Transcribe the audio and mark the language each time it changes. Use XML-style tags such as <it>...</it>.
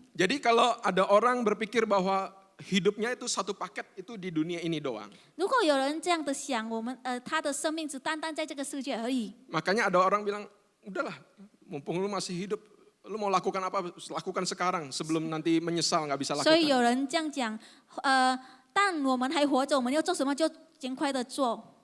<id>Jadi kalau ada orang berpikir bahwa hidupnya itu satu paket itu di dunia ini doang.</id> <zh>如果有人这样的想，他的生命只单单在这个世界而已。</zh> <id>Makanya ada orang bilang, udahlah, mumpung lu masih hidup, lu mau lakukan apa, lakukan sekarang sebelum nanti menyesal nggak bisa</id> <zh>所以</zh> <id>lakukan.</id> <zh>有人这样讲，但我们还活着，我们要做什么就尽快的做。</zh>